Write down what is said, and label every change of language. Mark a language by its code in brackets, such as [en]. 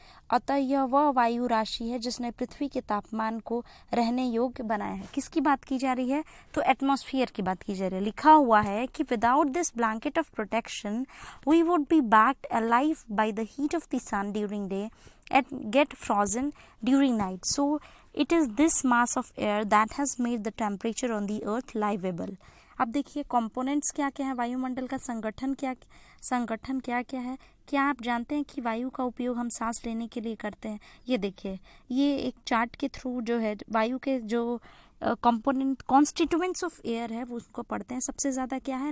[hi] अतः यह वह वायु राशि है जिसने पृथ्वी के तापमान को रहने योग्य बनाया है। किसकी बात की जा रही है? तो एटमॉस्फेयर की बात की जा रही है। लिखा हुआ है कि [en] Without this blanket of protection we would be baked alive by the heat of the sun during day and get frozen during night. So it is this mass of air that has made the temperature on the earth livable. [hi] अब देखिए components क्या क्या है, वायुमंडल का संगठन क्या क्या है। क्या आप जानते हैं कि वायु का उपयोग हम सांस लेने के लिए करते हैं? ये देखिए, ये एक चार्ट के थ्रू जो है वायु के जो कंपोनेंट कॉन्स्टिट्यूएंट्स ऑफ एयर है वो उसको पढ़ते हैं। सबसे ज़्यादा क्या है?